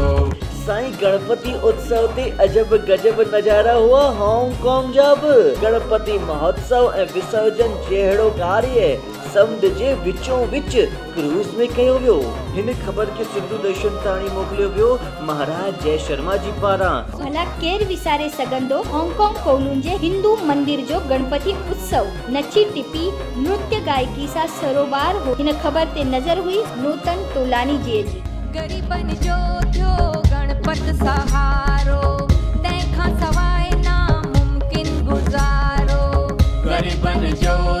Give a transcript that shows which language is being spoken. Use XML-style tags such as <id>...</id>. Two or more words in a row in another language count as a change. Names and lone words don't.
<sd>साईं गणपति उत्सव ते अजब गजब नजारा हुआ हांगकांग जा बि। गणपति महोत्सव ऐं विसर्जन जहिड़ो कार्य समुंड जे विचों विच क्रूज़ में कयो वियो। हिन ख़बर खे सिंधु दर्शन ताणी मोकिलियो वियो महाराज जय शर्मा जी पारां। भला केर विसारे सघंदो हांगकांग कोलून जे हिंदू मंदिर जो गणपति उत्सव नची टिपी नृत्य गायकी सां सरोबार हो। हिन ख़बर ते नज़र हुई नूतन तोलानी जी। गरीबन जो थियो गणपत सहारो, तंहिंखां सवाइ नामुमकिन गुज़ारो। गरीबन जो</sd>